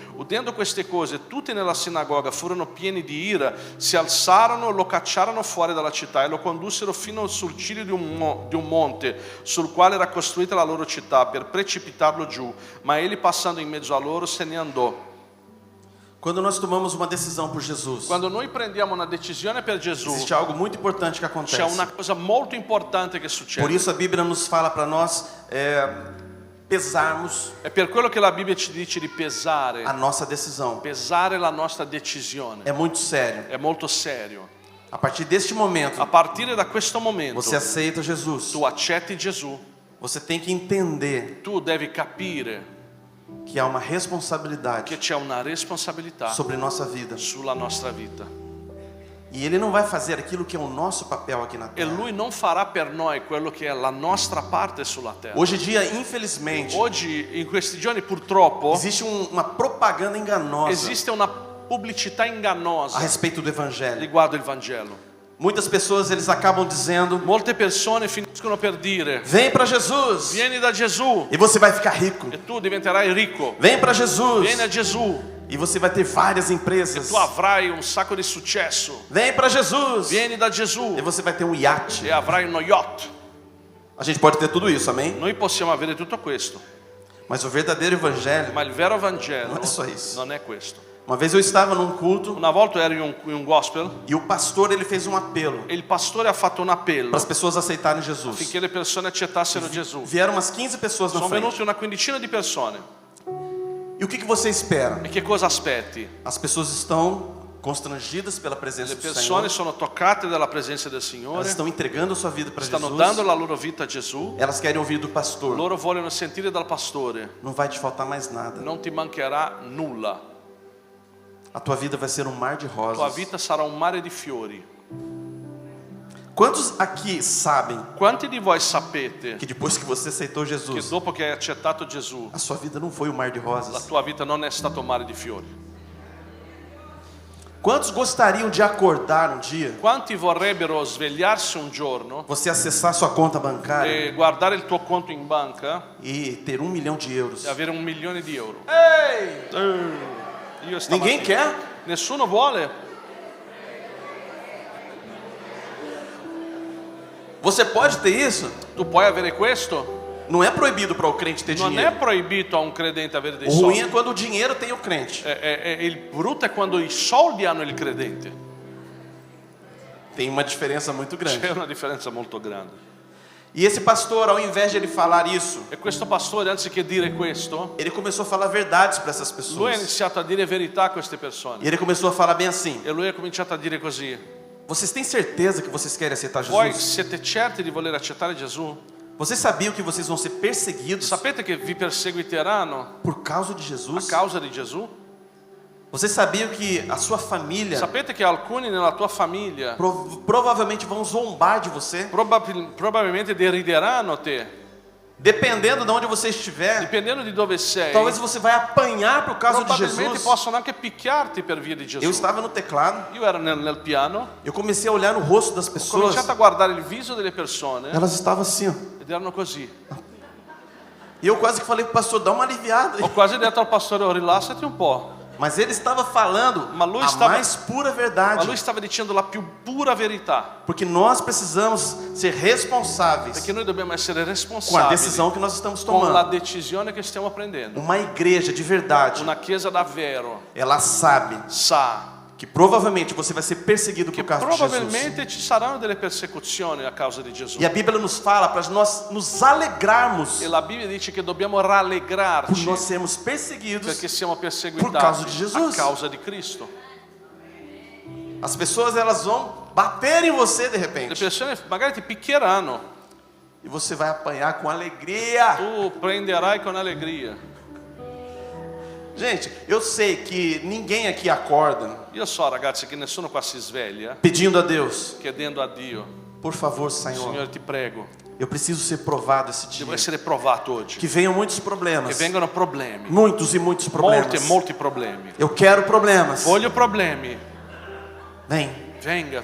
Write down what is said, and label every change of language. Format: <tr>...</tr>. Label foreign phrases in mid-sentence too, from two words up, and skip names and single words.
<it>Udendo queste cose, tutti nella sinagoga furono pieni di ira, si alzarono, lo cacciarono fuori dalla città e lo condussero fino sul ciglio di un monte sul quale era costruita la loro città, per precipitarlo giù, ma egli passando in mezzo a loro se ne andò.</it> <pt>Quando nós tomamos uma decisão por Jesus,</pt> <it>Quando noi prendiamo una decisione per Gesù,</it> <pt>existe algo muito importante que acontece.</pt> <it>c'è una cosa molto importante che succede.</it> <pt>Por isso a Bíblia nos fala para nós pesarmos</pt> <it>È per quello che la Bibbia ci dice di pesare,</it> <pt>a nossa decisão.</pt> <it>pesare la nostra decisione.</it> <pt>É muito sério.</pt> <it>È molto serio.</it> <pt>A partir deste momento,</pt> <it>A partire da questo momento,</it> <pt>você aceita Jesus.</pt> <it>tu accetti Gesù,</it> <pt>Você tem que entender</pt> <it>tu devi capire</it> <pt>que há uma responsabilidade</pt> <it>che c'è una responsabilità</it> <pt>sobre nossa vida.</pt> <it>sulla nostra vita.</it> <pt>E Ele não vai fazer aquilo que é o nosso papel aqui na</pt> <it>E</it> <pt>terra.</pt> <it>Lui non farà per noi quello che è la nostra parte sulla terra.</it> <pt>Hoje em dia, infelizmente,</pt> <it>Oggi, in questi giorni, purtroppo,</it> <pt>existe uma propaganda enganosa</pt> <it>esiste una pubblicità</it> <pt>a</pt> <it>ingannosa</it> <pt>respeito do Evangelho.</pt> <it>riguardo il Vangelo.</it> <pt>Muitas pessoas eles acabam dizendo:</pt> <it>Molte persone finiscono per dire:</it> <pt>vem para Jesus</pt> <it>vieni da Gesù</it> <pt>e você vai ficar rico.</pt> <it>e tu diventerai ricco.</it> <pt>Vem para Jesus</pt> <it>Vieni a Gesù</it> <pt>e você vai ter várias</pt> <it>e</it> <pt>empresas.</pt> <it>tu avrai un sacco di successo.</it> <pt>Vem para Jesus</pt> <it>Vieni da Gesù</it> <pt>e você vai ter um iate.</pt> <it>e avrai uno yacht.</it> <pt>A gente pode ter tudo isso, amém?</pt> <it>Noi possiamo avere tutto questo,</it> <pt>Mas o verdadeiro Evangelho</pt> <it>ma il vero Vangelo</it> <pt>non è só isso.</pt> <it>non è questo.</it> <pt>Uma vez eu estava num culto</pt> <it>Una volta ero in un gospel</it> <pt>e o pastor ele fez um apelo</pt> <it>e il pastore ha fatto un appello</it> <pt>para as pessoas aceitarem Jesus.</pt> <it>affinché le persone accettassero Gesù.</it> <pt>Vieram umas 15 pessoas na</pt> <it>Sono</it> <pt>frente.</pt> <it>venute una quindicina di persone.</it> <pt>E o que você espera?</pt> <it>E che cosa aspetti?</it> <pt>As pessoas estão constrangidas pela presença</pt> <it>Le</it> <pt>do</pt> <it>persone</it> <pt>Senhor.</pt> <it>sono toccate dalla presenza del</it> <pt>Elas</pt> <it>Signore,</it> <pt>estão entregando a sua vida para</pt> <it>stanno</it> <pt>Jesus.</pt> <it>dando la loro vita a Gesù,</it> <pt>Elas querem ouvir do pastor.</pt> <it>loro vogliono sentire dal pastore:</it> <pt>Não vai te faltar mais nada.</pt> <it>non ti mancherà nulla,</it> <pt>A tua vida vai ser um mar de</pt> <it>tua</it> <pt>rosas.</pt> <it>vita sarà un mare di fiori.</it> <pt>Quantos aqui sabem</pt> <it>Quanti di voi sapete</it> <pt>que depois que você aceitou</pt> <it>che</it> <pt>Jesus,</pt> <it>dopo che hai accettato Gesù,</it> <pt>a sua vida não foi um mar de</pt> <it>la</it> <pt>rosas?</pt> <it>tua vita non è stato un mare di fiori?</it> <pt>Quantos gostariam de acordar um dia,</pt> <it>Quanti vorrebbero svegliarsi un giorno</it> <pt>você acessar sua conta bancária</pt> <it>e guardare il tuo conto in banca</it> <pt>e ter 1 milhão de euros?</pt> <it>e avere 1 milione di euro? Io</it> <pt>Ninguém</pt> <it>stamattina-</it> <pt>quer?</pt> <it>Nessuno vuole?</it> <pt>Você pode ter isso?</pt> <it>Tu puoi avere questo?</it> <pt>Não é proibido para o crente ter</pt> <it>Non è</it> <pt>dinheiro.</pt> <it>proibito a un credente avere dei</it> <pt>O ruim</pt> <it>soldi.</it> <pt>é quando o dinheiro tem o crente.</pt> <it>Il brutto è quando i soldi hanno il credente.</it> <pt>Tem uma diferença muito grande.</pt> <it>C'è una differenza molto grande.</it> <pt>E esse pastor, ao invés de ele falar isso,</pt> <it>E questo pastore, anziché dire questo,</it> <pt>ele começou a falar verdades para essas</pt> <it>lui ha</it> <pt>pessoas.</pt> <it>iniziato a dire verità a queste persone.</it> <pt>E ele começou a falar bem assim:</pt> <it>E lui ha cominciato a dire così:</it> <pt>vocês têm certeza que vocês querem aceitar</pt> <it>voi</it> <pt>Jesus?</pt> <it>siete certi di voler accettare Gesù?</it> <pt>Vocês sabiam que vocês vão ser perseguidos</pt> <it>Sapete che vi perseguiteranno</it> <pt>por causa de</pt> <it>a</it> <pt>Jesus?</pt> <it>causa di Gesù?</it> <pt>Vocês sabiam que a sua família</pt> <it>Sapete che alcuni nella tua famiglia</it> <pt>provavelmente vão zombar de você?</pt> <it>probabilmente derideranno te,</it> <pt>Dependendo de onde você estiver,</pt> <it>dipendendo di dove sei.</it> <pt>talvez você vai apanhar por causa de</pt> <it>Probabilmente</it> <pt>Jesus.</pt> <it>possono anche picchiarti per via di Gesù.</it> <pt>Eu estava no teclado,</pt> <it>Io ero nel piano,</it> <pt>eu comecei a olhar no rosto das</pt> <it>ho</it> <pt>pessoas,</pt> <it>cominciato a guardare il viso delle persone</it> <pt>elas estavam assim, ó.</pt> <it>ed erano così.</it> <pt>E eu quase que falei pro pastor, dá uma aliviada.</pt> <it>Ho quase detto al pastore: oh, rilassati un po'.</it> <pt>Mas ele estava falando</pt> <it>Ma lui</it> <pt>a</pt> <it>stava-</it> <pt>mais pura</pt> <it>Ma</it> <pt>verdade.</pt> <it>lui stava dicendo la più pura verità,</it> <pt>Porque nós precisamos ser responsáveis</pt> <it>perché noi dobbiamo essere</it> <pt>com a</pt> <it>responsabili</it> <pt>decisão que nós estamos</pt> <it>con la</it> <pt>tomando.</pt> <it>decisione che stiamo prendendo.</it> <pt>Uma igreja de verdade,</pt> <it>Una chiesa davvero</it> <pt>ela sabe</pt> <it>sa</it> <pt>que provavelmente você vai ser perseguido</pt> <it>che</it> <pt>por causa de Jesus.</pt> <it>probabilmente ci saranno delle persecuzioni a causa di Gesù.</it> <pt>E a Bíblia nos fala para nós nos alegrarmos</pt> <it>E la Bibbia dice che dobbiamo</it> <pt>por</pt> <it>rallegrarci</it> <pt>nós sermos perseguidos.</pt> <it>perché siamo</it> <pt>Por</pt> <it>perseguitati causa di a</it> <pt>Jesus.</pt> <it>causa di Cristo.</it> <pt>As pessoas elas vão bater em você de</pt> <it>Le</it> <pt>repente</pt> <it>persone magari ti picchieranno,</it> <pt>e você vai apanhar com alegria.</pt> <it>tu prenderai con allegria.</it> <pt>Gente, eu sei que ninguém aqui acorda</pt> <it>Io so, ragazzi, che nessuno qua si sveglia</it> <pt>pedindo a Deus,</pt> <it>chiedendo a Dio:</it> <pt>por favor, Senhor,</pt> <it>Signore, ti prego,</it> <pt>eu preciso ser provado esse dia.</pt> <it>devo essere provato oggi.</it> <pt>Que venham muitos</pt> <it>Che</it> <pt>problemas,</pt> <it>vengano problemi,</it> <pt>muitos e muitos problemas.</pt> <it>molti problemi.</it> <pt>Eu quero problemas.</pt> <it>Voglio problemi.</it> <pt>Vem.</pt> <it>Venga,</it>